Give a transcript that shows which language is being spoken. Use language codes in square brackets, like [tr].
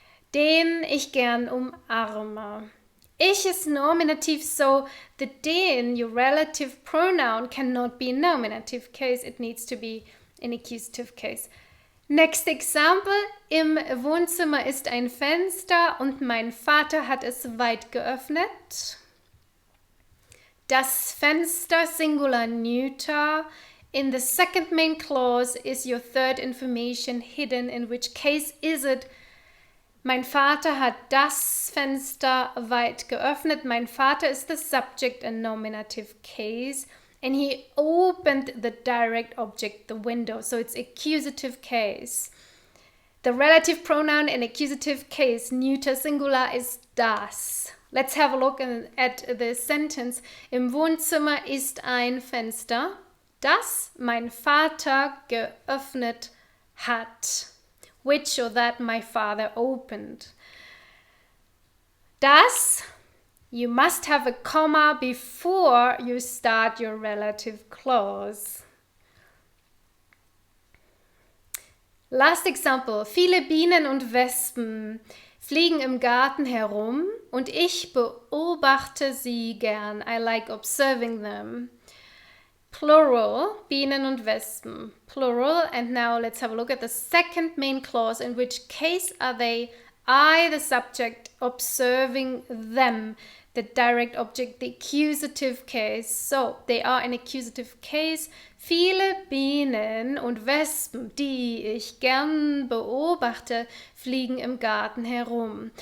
[de] Den ich gern umarme. [en] Ich is nominative, so the den, your relative pronoun, cannot be in nominative case. It needs to be in accusative case. Next example. [de] Im Wohnzimmer ist ein Fenster und mein Vater hat es weit geöffnet. Das Fenster, [en] singular neuter. In the second main clause is your third information hidden. In which case is it? [de] Mein Vater hat das Fenster weit geöffnet. [en] Mein Vater is the subject in nominative case. And he opened the direct object, the window. So it's accusative case. The relative pronoun in accusative case, neuter singular, is das. Let's have a look at the sentence. [de] Im Wohnzimmer ist ein Fenster, das mein Vater geöffnet hat. [en] Which or that my father opened. Das, you must have a comma before you start your relative clause. Last example. [de] Viele Bienen und Wespen fliegen im Garten herum und ich beobachte sie gern. [en] I like observing them. Plural, [de] Bienen und Wespen, [en] plural. And now let's have a look at the second main clause. In which case are they? I, the subject, observing them, the direct object, the accusative case. So, they are in accusative case. [de] Viele Bienen und Wespen, die ich gern beobachte, fliegen im Garten herum.